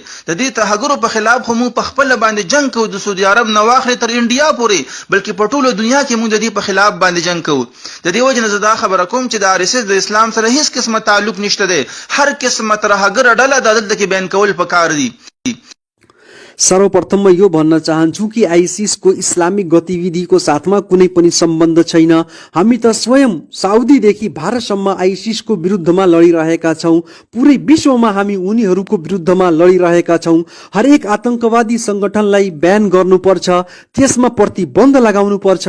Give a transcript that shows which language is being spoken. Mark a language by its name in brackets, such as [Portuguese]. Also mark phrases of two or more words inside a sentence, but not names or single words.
[Pashto] د دې تهګرو په خلاف خو موږ په خپل باندې جنگ کوو، د سعودي عرب نه واخلې تر انډیا پورې، بلکې په ټوله دنیا کې موږ د دې په خلاف باندې جنگ کوو۔ د دې وجه نه زه دا خبره کوم چې د RSS د اسلام سره هیڅ قسمه تعلق نشته دی۔ هر قسمه ترهګر ډله د دلته کې بیان کول پکار دي۔ [Nepali] सर्वप्रथम म यो भन्न चाहन्छु कि आइसिसको इस्लामिक गतिविधिको साथमा कुनै पनि सम्बन्ध छैन। हामी त स्वयं साउदीदेखि भारतसम्म आइसिसको विरुद्धमा लडिरहेका छौं। पुरै विश्वमा हामी उनीहरूको विरुद्धमा लडिरहेका छौं। हरेक आतंकवादी संगठनलाई ब्यान गर्नुपर्छ, त्यसमा प्रतिबन्ध लगाउनु पर्छ।